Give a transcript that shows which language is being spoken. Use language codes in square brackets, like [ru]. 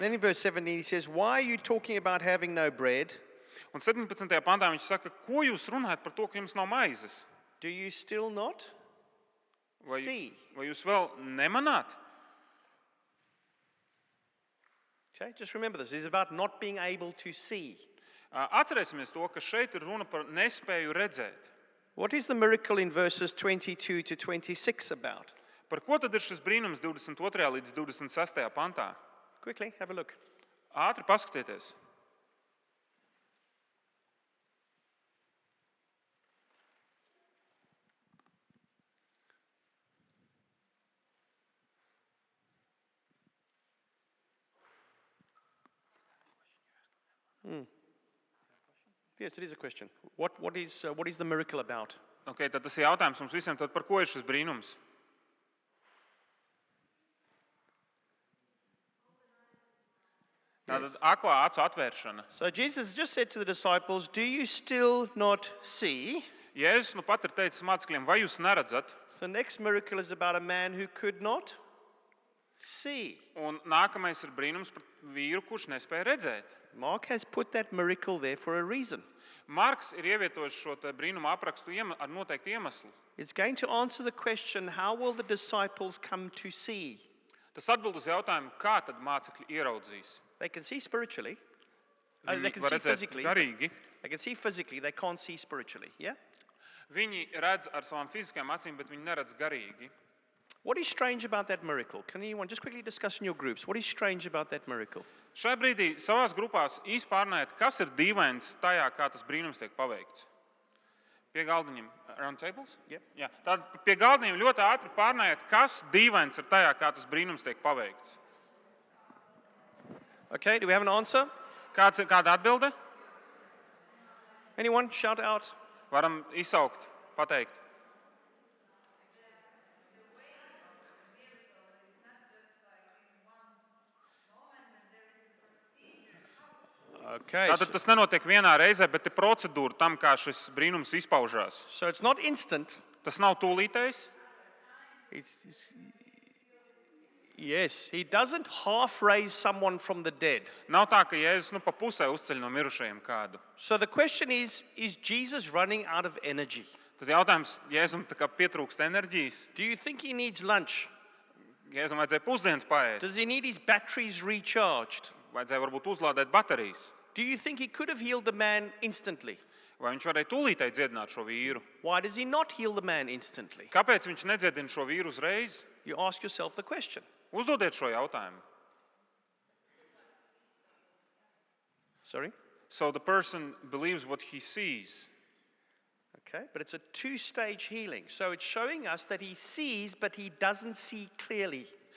[en] then in verse 17 he says, "Why are you talking about having no bread? [lv] Un 17. pantā viņš saka, ko jūs runājat par to, ka jums nav maizes? [en] Do you still not see?" [lv] Vai jūs vēl nemanāt? [en] Okay, just remember this. It's about not being able to see. [lv] Atcerēsimies to, ka šeit ir runa par nespēju redzēt. [en] What is the miracle in verses 22 to 26 about? [lv] Par ko tad ir šis brīnums 22. līdz 26. pantā? [en] Quickly, have a look. [lv] Ātri paskatieties. [en] Yes, it is a question. What is the miracle about? [lv] Okay, tad tas ir jautājums mums visiem, tad par ko ir šis brīnums? Tātad aklā acu atvēršana. [en] So Jesus just said to the disciples, "Do you still not see?" [lv] Jēzus nu pat ir teicis mācekļiem, vai jūs neredzat? [en] So the next miracle is about a man who could not see. [lv] Un nākamais ir brīnums par vīru, kurš nespēja redzēt. [en] Mark has put that miracle there for a reason. [lv] Marks ir ievietojis šo te brīnumu aprakstu ar noteiktu iemeslu. [en] It's going to answer the question, how will the disciples come to see? [lv] Tas atbild uz jautājumu, kā tad mācekļi ieraudzīs. [en] They can see spiritually. [lv] Viņi [en] They can [lv] var [en] see [lv] redzēt [en] physically. [lv] garīgi. [en] They can see physically, they can't see spiritually. Yeah? [lv] Viņi redz ar savām fiziskajām acīm, bet viņi neredz garīgi. [en] What is strange about that miracle? Can anyone just quickly discuss in your groups? What is strange about that miracle? [lv] Šajā brīdī savās grupās īsti pārnājiet, kas ir dīvains tajā, kā tas brīnums tiek paveikts. Pie galdiņiem, [en] around tables? Yeah. [lv] Jā. Tad pie galdiņiem ļoti ātri pārnājiet, kas dīvains ir tajā, kā tas brīnums tiek paveikts. [en] Okay, do we have an answer? [lv] Kāda atbilde? [en] Anyone? Shout out. [lv] Varam izsaukt, pateikt. [en] Okay. [lv] Tātad tas nenotiek vienā reizē, bet ir procedūra tam, kā šis brīnums izpaužās. [en] So it's not instant. [lv] Tas nav tūlītējs. [en] Yes, he doesn't half raise someone from the dead. [lv] Nav tā, ka Jēzus pa pusē uzceļ no mirušajiem kādu. [en] So the question is Jesus running out of energy? [lv] Tad jautājums, Jēzum tā kā pietrūkst enerģijas, [en] Do you think he needs lunch? [lv] Jēzum vajadzēja pusdienas paēst, [en] Does he need his batteries recharged? [lv] vajadzēja varbūt uzlādēt baterijas, [en] Do you think he could have healed the man instantly? [lv] vai viņš varēja tūlītēji dziedināt šo vīru. [en] Why does he not heal the man instantly? [lv] Kāpēc viņš nedziedina šo vīru uzreiz? [en] You ask yourself the question. [lv] Uzdodiet šo jautājumu. [en] Sorry? So the person believes what he sees. Okay, but it's a two-stage healing. So it's showing us that he sees, but he doesn't see clearly.